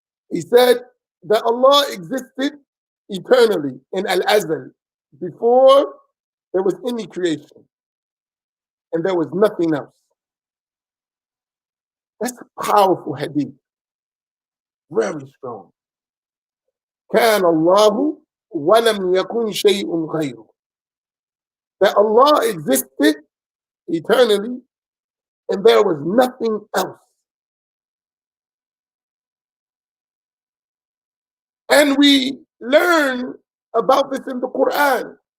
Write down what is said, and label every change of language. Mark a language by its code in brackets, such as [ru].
[en] He said that Allah existed eternally in Al-Azal, before there was any creation, and there was nothing else. That's a powerful hadith, very strong. [ar] كان الله ولم يكن شيء غيره. [en] That Allah existed eternally, and there was nothing else. And we learn about this in the Quran.